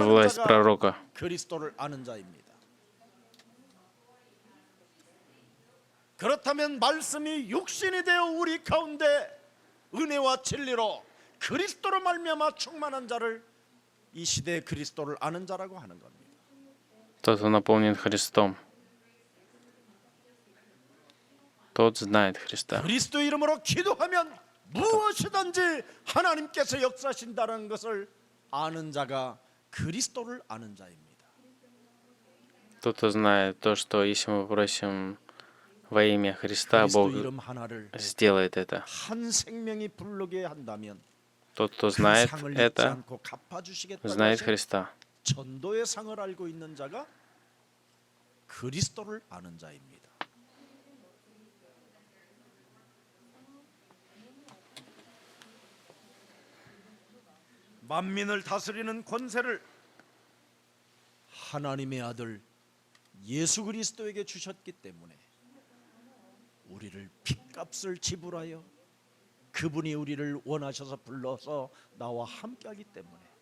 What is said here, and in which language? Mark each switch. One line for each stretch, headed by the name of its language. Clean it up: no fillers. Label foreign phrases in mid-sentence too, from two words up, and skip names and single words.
Russian: власть
Korean: 자가
Russian: пророка.
Korean: 그리스도를 아는 자입니다. 그렇다면 말씀이 육신이 되어 우리 가운데 은혜와 진리로 그리스도로 말미암아 충만한 자를 이 시대의 그리스도를 아는 자라고 하는 겁니다.
Russian: Тот, кто наполнен Христом, тот знает Христа.
Korean: 그리스도 이름으로 기도하면 무엇이든지 하나님께서 역사하신다는 것을 아는 자가 그리스도를 아는 자입니다.
Russian: Тот, кто знает то, что если мы попросим во имя Христа,
Korean: 그리스도
Russian: Бог
Korean: 이름 하나를
Russian: сделает это.
Korean: 한 생명이 부르게 한다면
Russian: Тот, кто
Korean: 그
Russian: знает
Korean: 상을 잊지
Russian: это,
Korean: 않고 갚아주시겠다고
Russian: знает
Korean: 하신
Russian: Христа.
Korean: 전도의 상을 알고 있는 자가 그리스도를 아는 자입니다. 만민을 다스리는 권세를 하나님의 아들 예수 그리스도에게 주셨기 때문에 우리를 핏값을 지불하여 그분이 우리를 원하셔서 불러서 나와 함께하기 때문에